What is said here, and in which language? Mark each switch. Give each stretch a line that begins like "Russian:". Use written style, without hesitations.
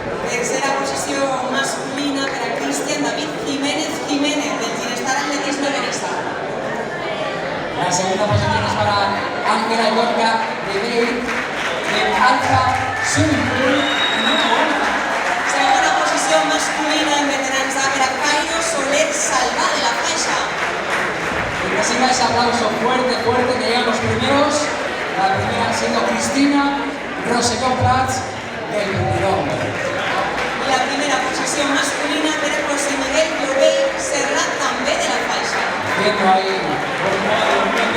Catalan: Tercera posició masculina per a Cristian David Jiménez Jiménez, del Ginestar Atletisme Benissa.
Spanish: La segunda posición es para Ángela Yorca de Bale, del Alfa Swimming Pool.
Catalan: Segona posició masculina en veterans A per a Cairo Soler Salvà de la Faixa.
Spanish: Y reciba ese aplauso fuerte, fuerte, que llegan los primeros. La primera siendo Cristina Roselló Prats del Pundidón.
Catalan: I la primera posició masculina per a José Miguel Llobell Serrat, també de la Faixa. Viendo ahí por un modo de un